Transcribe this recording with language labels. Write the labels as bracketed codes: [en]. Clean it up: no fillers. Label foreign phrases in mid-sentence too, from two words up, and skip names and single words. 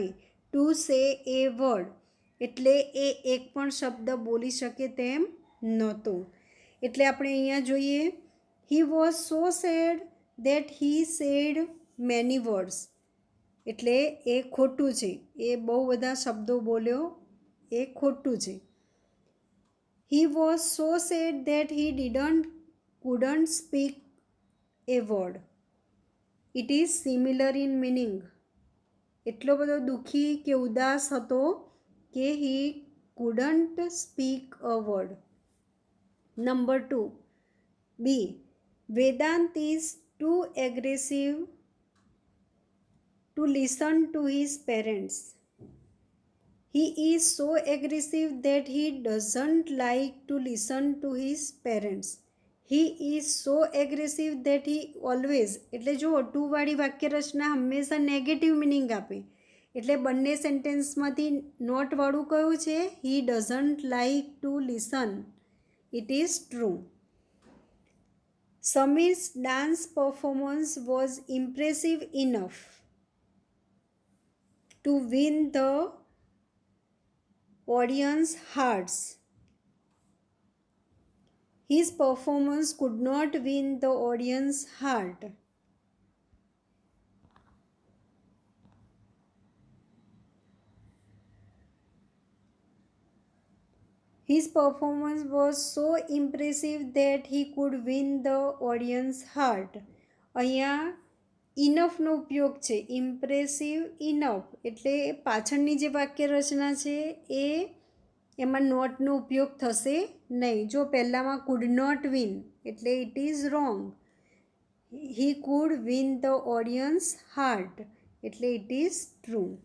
[en] to say a word [gu] એટલે એ એક પણ શબ્દ બોલી શકે તેમ નહોતો. એટલે આપણે અહીંયા જોઈએ, [en] he was so sad that he said many words. [gu] એટલે એ ખોટું છે, એ બહુ બધા શબ્દો બોલ્યો, એ ખોટું છે. [en] He was so sad that he couldn't speak a word. It is similar in meaning. [gu] એટલો બધો દુઃખી કે ઉદાસ હતો કે [en] he couldn't speak a word. Number 2, B. Vedant is too aggressive to listen to his parents. He is so aggressive that he doesn't like to listen to his parents. He is so aggressive that he always, [gu] એટલે જો ટુવાળી વાક્યરચના હંમેશા [en] negative meaning [gu] આપે. એટલે બંને સેન્ટેન્સમાંથી નોટવાળું કયું છે, [en] he doesn't like to listen. It is true. Samir's dance performance was impressive enough to win the audience hearts. His performance could not win the audience heart. His performance was so impressive that he could win the audience heart. [gu] અહીંયા ઇનફનો ઉપયોગ છે, [en] impressive enough, [gu] એટલે પાછળની જે વાક્યરચના છે એ એમાં નોટનો ઉપયોગ થશે નહીં. જો પહેલાંમાં [en] could not win એટલે it is wrong. he could win the audience heart એટલે it is true.